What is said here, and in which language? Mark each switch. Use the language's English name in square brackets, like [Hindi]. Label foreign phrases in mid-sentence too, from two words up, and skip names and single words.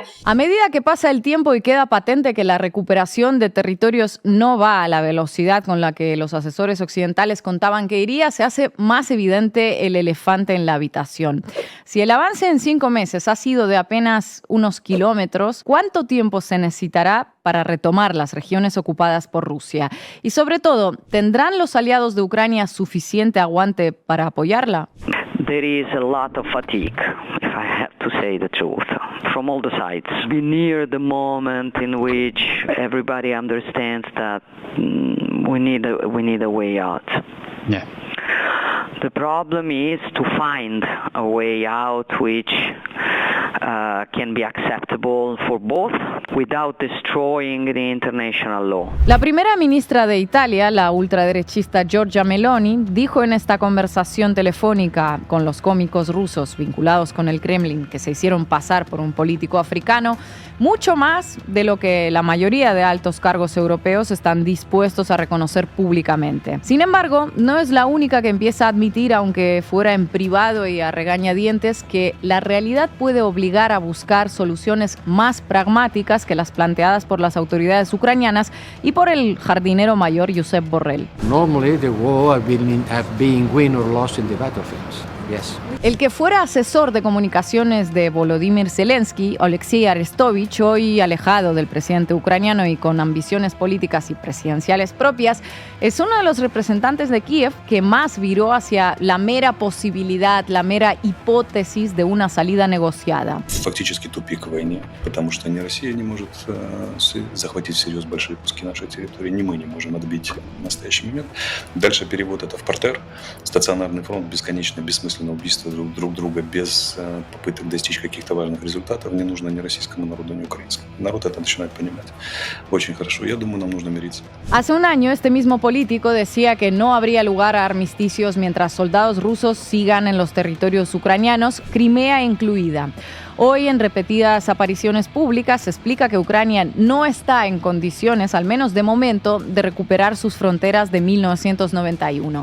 [Spanish] A medida que pasa el tiempo y queda patente que la recuperación de territorios no va a la velocidad con la que los asesores occidentales contaban que iría, se hace más evidente el elefante en la habitación. Si el avance en 5 meses ha sido de apenas unos kilómetros, ¿cuánto tiempo se necesitará para retomar las regiones ocupadas por Rusia? Y sobre todo, ¿tendrán los aliados de Ucrania suficiente aguante para apoyarla? [English] There is a lot of fatigue, if I have to say the truth, from all the sides. We're near the moment in which everybody understands that we need a way out. Yeah. The problem is to find a way out which can be acceptable for both without destroying the international law. [Spanish] La primera ministra de Italia, la ultraderechista Giorgia Meloni, dijo en esta conversación telefónica con los cómicos rusos vinculados con el Kremlin que se hicieron pasar por un político africano, mucho más de lo que la mayoría de altos cargos europeos están dispuestos a reconocer públicamente. Sin embargo, no es la única que empieza a admitir, aunque fuera en privado y a regañadientes, que la realidad puede obligar a buscar soluciones más pragmáticas que las planteadas por las autoridades ucranianas y por el jardinero mayor Josep Borrell. [English] Normally the war have been win or lost in the battlefields. Yes. [Spanish] El que fuera asesor de comunicaciones de Volodymyr Zelensky, Oleksiy Arestovich, hoy alejado del presidente ucraniano y con ambiciones políticas y presidenciales propias, es uno de los representantes de Kiev que más viró hacia la mera posibilidad, la mera hipótesis de una salida negociada. [Russian] Фактически тупик в войне, потому что ни Россия не может захватить всерьез большие куски нашей территории, ни мы не можем отбить в настоящий момент. Дальше перевод это в партер, стационарный фронт, бесконечное, бессмысленное убийство друг друга без попыток достичь каких-то важных результатов не нужно ни российскому народу, ни украинскому. Народ это начинает понимать очень хорошо. Я думаю, нам нужно мириться. [Spanish] Hace un año, este mismo político decía que no habría lugar a armisticios mientras soldados rusos sigan en los territorios ucranianos, Crimea incluida. Hoy, en repetidas apariciones públicas, se explica que Ucrania no está en condiciones, al menos de momento, de recuperar sus fronteras de 1991.